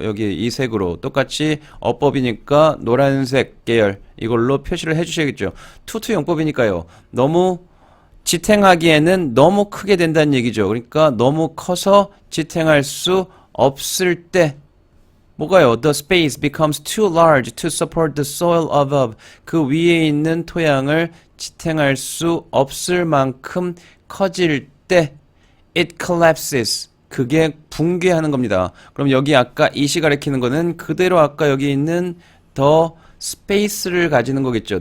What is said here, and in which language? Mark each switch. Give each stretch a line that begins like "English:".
Korean: 여기 이 색으로 똑같이 어법이니까 노란색 계열 이걸로 표시를 해주셔야겠죠. 투투 용법이니까요. 너무 지탱하기에는 너무 크게 된다는 얘기죠. 그러니까 너무 커서 지탱할 수 없을 때 뭐가요?
English: The space becomes too large to support the soil above.
Korean: 그 위에 있는 토양을 지탱할 수 없을 만큼 커질 때
English: it collapses.
Korean: 그게 붕괴하는 겁니다. 그럼 여기 아까 이시 가리키는 거는 그대로 아까 여기 있는 the space를 가지는 거겠죠.